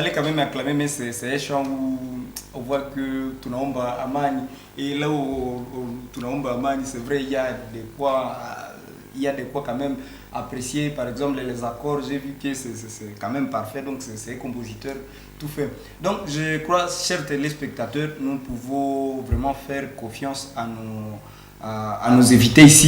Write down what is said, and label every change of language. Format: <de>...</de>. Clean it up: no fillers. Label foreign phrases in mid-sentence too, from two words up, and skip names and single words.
<fr>même acclamé, mais c'est un chant où on voit que</fr> <sw>tunaomba amani.</sw> <fr>Et là où</fr> <sw>tunaomba amani,</sw> <fr>c'est vrai, il y a de quoi quand même apprécier. Par exemple, les accords, j'ai vu que c'est quand même parfait, donc c'est un compositeur tout fait. Donc je crois, chers téléspectateurs, nous pouvons vraiment faire confiance à nos invités ici.</fr>